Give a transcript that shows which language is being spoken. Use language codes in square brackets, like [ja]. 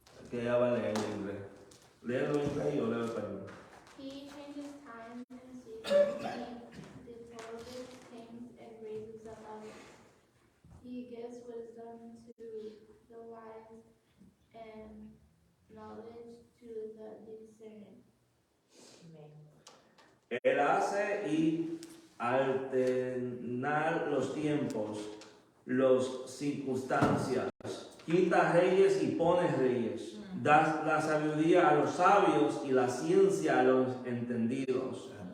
[es] Que ella va a leer en inglés. Léelo en inglés y yo leo en español. [en] He changes times and seasons. He disposes kings and raises up others. He gives wisdom to the wise and knowledge to the discerning. [es] Él hace y alternar los tiempos, las circunstancias, quita reyes y pone reyes, da la sabiduría a los sabios y la ciencia a los entendidos.